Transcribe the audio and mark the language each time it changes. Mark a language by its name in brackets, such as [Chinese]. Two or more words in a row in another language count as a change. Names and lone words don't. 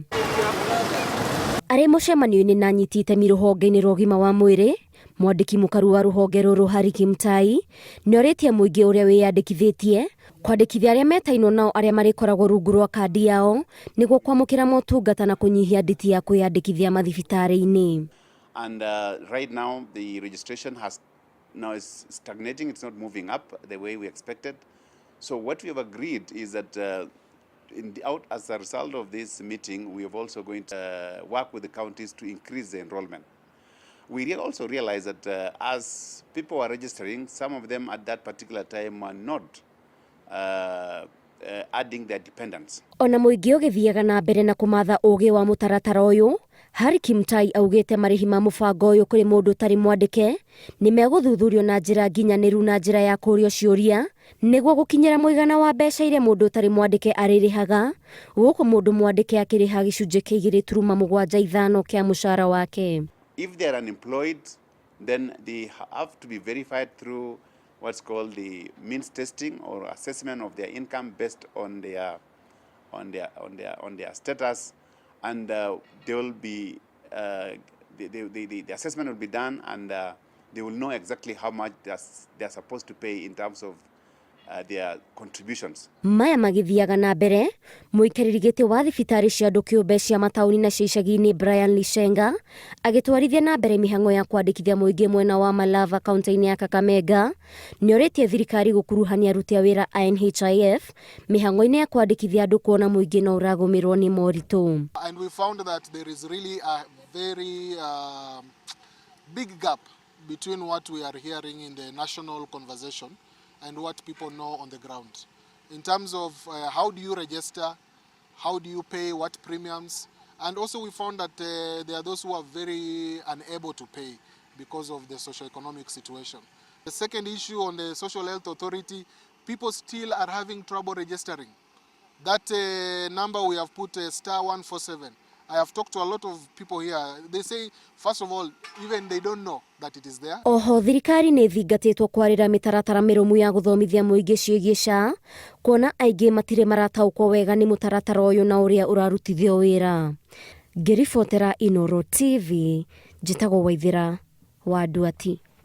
[Kikuyu] Arĩ mũcemanio-inĩ na anyiti itemi rũhonge-inĩ rwa ũgima wa mwĩrĩ, mwandĩki mũkaru wa rũhonge rũrũ Harry Kimtai nĩorĩtie mũingĩ ũrĩa wĩyandĩkithĩtie kwandĩkithia arĩa metainwo nao arĩa marĩkoragwo rungu rwa kandi yao nĩguo kwamũkĩra motungata na kũnyihia nditi ya kwĩandĩkithia mathibitarĩ-inĩ. [English] And right now the registration is stagnating. It's not moving up the way we expected. So what we have agreed is that as a result of this meeting, we are also going to work with the counties to increase the enrollment. We also realize that as people are registering, some of them at that particular time are not adding their dependents. [Kikuyu] Ona mũingĩ ũgĩthiaga na mbere na kũmatha ũgĩ wa mũtaratara ũyũ, Harry Kimtai augĩte marĩhi ma mũbango ũyũ kũrĩ mũndũ ũtarĩ mwandĩke nĩ megũthuthurio na njĩra nginyanĩru na njĩra ya kũũrio ciũria nĩguo gũkinyĩra mũigana wa mbeca iria mũndũ ũtarĩ mwandĩke arĩrĩhaga, gũkũ mũndũ mwandĩke akĩrĩha gĩcunjĩ kĩa 2.75 kĩa mũcara wake. [English] If they are unemployed, then they have to be verified through what's called the means testing or assessment of their income based on their status, and they will be the assessment will be done, and they will know exactly how much they are supposed to pay in terms of their contributions. [Kikuyu] Maya magithiaga na mbere, mũikarĩri gĩtĩ wa thibitarĩ cia andũ kĩũmbe cia mataũni na cia icagi-inĩ Brian Lishenga agĩtwarithia na mbere mĩhang'o ya kwandĩkithia mũingĩ mwena wa Malava kaunti-inĩ ya Kakamega, nĩorĩtie thirikari gũkuruhania aruti a wĩra a NHIF mĩhang'o-inĩ ya kwandĩkithia andũ kuona mũingĩ no ũragũmĩrwo nĩ moritũ. [English] And we found that there is really a very big gap between what we are hearing in the national conversation and what people know on the ground. In terms of how do you register, how do you pay, what premiums, and also we found that there are those who are very unable to pay because of the socioeconomic situation. The second issue on the Social Health Authority, people still are having trouble registering. That number we have put *147. I have talked to a lot of people here. They say, first of all, even they don't know that it is there. [Kikuyu] Oho thirikari nĩ thingatĩtwo kwarĩra mĩtaratara mĩrũmu ya gũthomithia mũingĩ ciĩgiĩ SHA, kuona aingĩ matirĩ marataũkwo wega nĩ mũtaratara ũyũ na ũrĩa ũrarutithio wĩra. Ngĩribotera Inooro TV, njĩtagwo Waithĩra wa Nduati.